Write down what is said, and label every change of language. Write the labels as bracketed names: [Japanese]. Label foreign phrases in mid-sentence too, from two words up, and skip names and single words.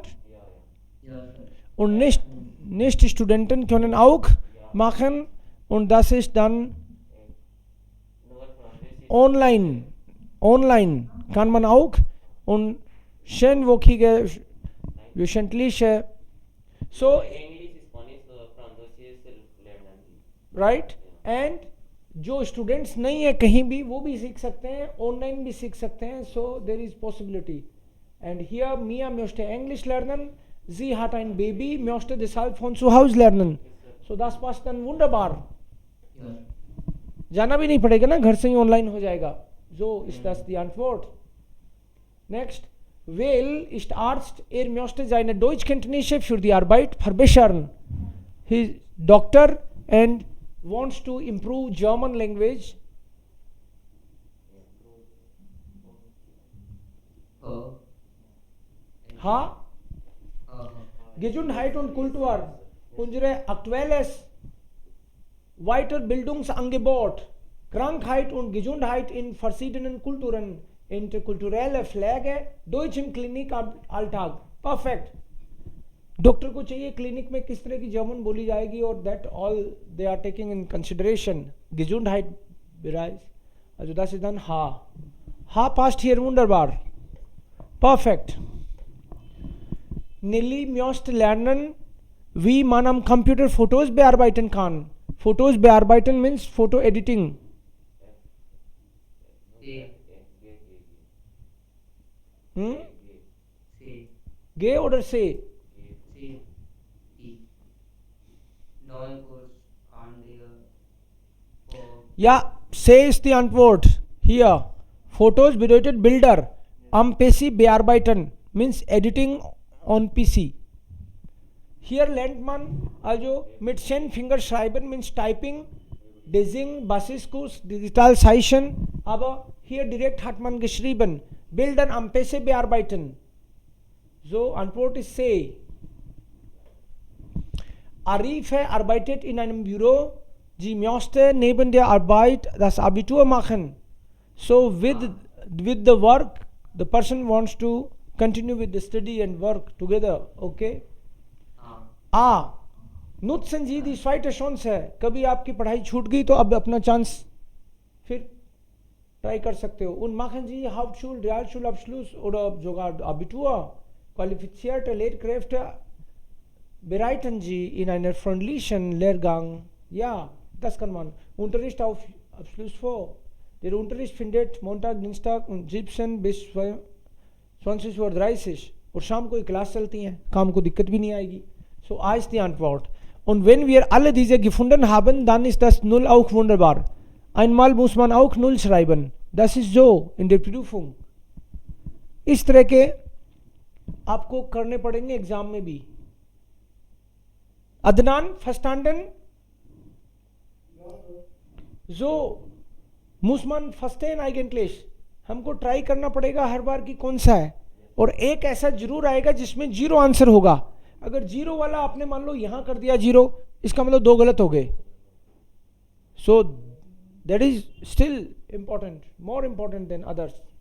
[German] Ja, Sir. Und nicht die Studenten können auch machen und das ist dann online. Online kann man auch und schönwöchige, wöchentliche. [English] So, right? [Hindi] And जो स्टूडेंट्स नहीं है कहीं भी वो भी सीख सकते हैं, ऑनलाइन भी सीख सकते हैं. [English] So there is possibility. And here [German] Mia möchte Englisch lernen. Sie hat ein Baby, möchte deshalb von zu Hause lernen. So das passt dann wunderbar. Ja. [Hindi] जाना भी नहीं पड़ेगा ना, घर से ही ऑनलाइन हो जाएगा. [German] So ist das die Antwort. Next, Will ist Arzt, möchte seine Deutschkenntnisse für die Arbeit verbessern. [English] He is doctor and wants to improve German language. O. [German] Ha? Gesundheit und Kultur. Unsere aktuelles Weiterbildungsangebot. Krankheit und Gesundheit in verschiedenen Kulturen. Interkulturelle Pflege, Deutsch im Klinikalltag. [English] Perfect. [Hindi] डॉक्टर को चाहिए क्लिनिक में किस तरह की जर्मन बोली जाएगी और [English] that all they are taking in consideration. [German] Gesundheit Bereich. Also das ist dann H. H passt hier wunderbar. Perfekt. Nelly möchte lernen, wie man am Computer Fotos bearbeiten kann. Fotos bearbeiten [English] means photo editing. [German] A. Hmm? C. G oder C? C. E. Deutschkurs an der O. Ja, C ist die Antwort. Hier. Fotos bedeutet Bilder. Am PC bearbeiten means editing on PC. Hier lernt man also mit 10 Finger schreiben [English] means typing, [German] Desing, Basiskurs, Digitalisation. Aber hier direkt hat man geschrieben, Bilder am PC bearbeiten. So, Antwort ist C. Arife arbeitet in einem Büro. Sie möchte neben der Arbeit das Abitur machen. [English] So, with the work, the person wants to continue with the study and work together. Okay? A. [German] Nutzen Sie die zweite Chance. [Hindi] कभी आपकी पढ़ाई छूट गई तो अब अपना चांस फिर ट्राई कर सकते हो. [German] Und machen Sie Hauptschul, Realschulabschluss oder sogar Abitur. Qualifizierte Lehrkräfte bereiten Sie in einer freundlichen Lehrgang. Ja, das kann man. Unterricht auf Abschluss vor. Der Unterricht findet Montag, Dienstag und 17 bis 20:30 Uhr [Hindi] और शाम को ही क्लास चलती हैं. काम को दिक्कत भी नहीं आएगी. [German] So A ist die Antwort. Und wenn wir alle diese gefunden haben, dann ist das Null auch wunderbar. Einmal muss man auch Null schreiben. Das ist so in der Prüfung. [Hindi] इस तरह के आपको करने पड़ेंगे एग्जाम में भी. [German] Adnan, verstanden? So muss man verstehen eigentlich. [Hindi] हमको ट्राई करना पड़ेगा हर बार कि कौन सा है. और एक ऐसा जरूर आएगा जिसमें जीरो आंसर होगा. अगर जीरो वाला आपने मान लो यहां कर दिया जीरो, इसका मतलब दो गलत हो गए. [English] So that is still important, more important than others.